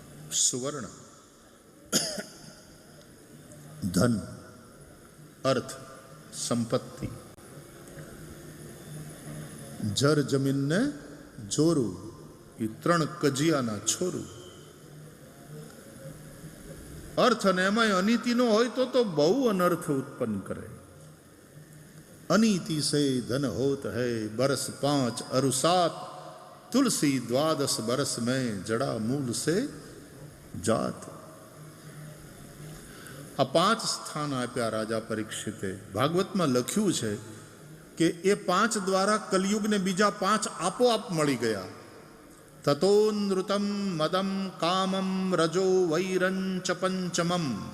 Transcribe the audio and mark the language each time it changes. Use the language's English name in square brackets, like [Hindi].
[Gujarati] સુવર્ણ, ધન, અર્થ, સંપત્તિ, જર જમીનને જોરું, એ ત્રણ કજિયાના છોરું. અર્થ અને એમાંય અનીતિનો હોય તો બહુ અનર્થ ઉત્પન્ન કરે. [Hindi] अनीति से धन होत है बरस 5 अरु 7, तुलसी 12 बरस में जड़ा मूल से जात. [Gujarati] આ 5 સ્થાન આપ્યા રાજા પરીક્ષિતે. ભાગવતમાં લખ્યું છે કે એ 5 દ્વારા કલિયુગને બીજા 5 આપોઆપ મળી ગયા. [Sanskrit] તતો નૃતમ મદમ કામમ રજો વૈરંચ પંચમમ.